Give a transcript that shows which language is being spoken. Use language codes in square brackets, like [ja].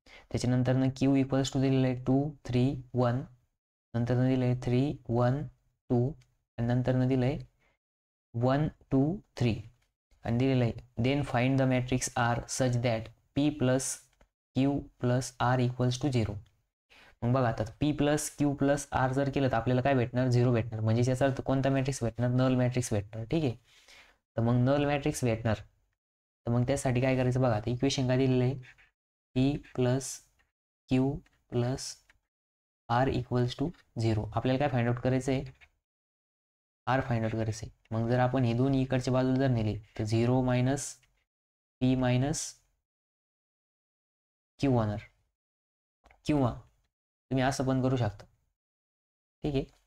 [mr] त्याच्यानंतर Q equals to दिलेलं आहे 2 3 1. नंतर दिलं आहे 3 1 2 आणि नंतर दिलं आहे 1 2 3 आणि दिलेलं आहे [en] Then find the matrix R such that P plus Q plus R equals to 0. [mr] मग बघा आता P plus Q plus R जर केलं तर आपल्याला काय भेटणार? 0 भेटणार. म्हणजे याचा अर्थ कोणता मॅट्रिक्स भेटणार? नल मॅट्रिक्स भेटणार. ठीक आहे. तर मग नल मॅट्रिक्स भेटणार. तर मग त्यासाठी काय करायचं बघा, आता इक्वेशन काय दिलेलं आहे? [en] P plus Q plus R equals to 0. [mr] आपल्याला काय फाइंड आउट करायचं आहे? आर फाइंड आउट करायचं आहे. मग जर आपण हे दोन्ही इकडच्या बाजूला जर नेले तर 0 मायनस पी मायनस क्यू होणार. किंवा तुम्ही असं पण करू शकता. ठीक आहे.